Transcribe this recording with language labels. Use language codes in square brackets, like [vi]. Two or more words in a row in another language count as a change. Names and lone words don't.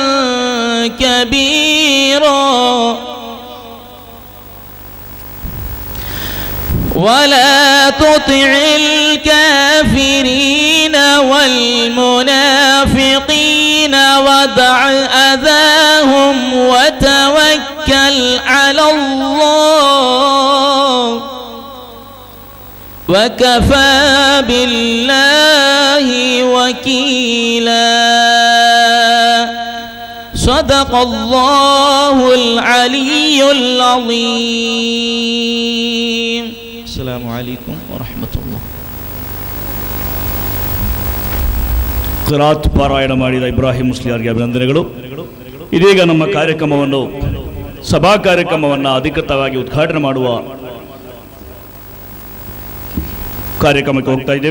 [ar] كبيرا ولا تطع الكافرين والمنافقين ودع أذاهم وتوكل على الله وكفى بالله وكيلا. صدق الله العلي العظيم. السلام عليكم ورحمة الله. [kn] ಕಿರಾತ್ ಪಾರಾಯಣ ಮಾಡಿದ ಇಬ್ರಾಹಿಂ ಮುಸ್ಲಿಯಾರ್ಗೆ ಅಭಿನಂದನೆಗಳು. ಇದೀಗ ನಮ್ಮ ಕಾರ್ಯಕ್ರಮವನ್ನು ಸಭಾ ಕಾರ್ಯಕ್ರಮವನ್ನು ಅಧಿಕೃತವಾಗಿ ಉದ್ಘಾಟನೆ ಮಾಡುವ ಕಾರ್ಯಕ್ರಮಕ್ಕೆ ಹೋಗ್ತಾ ಇದ್ದೇವೆ.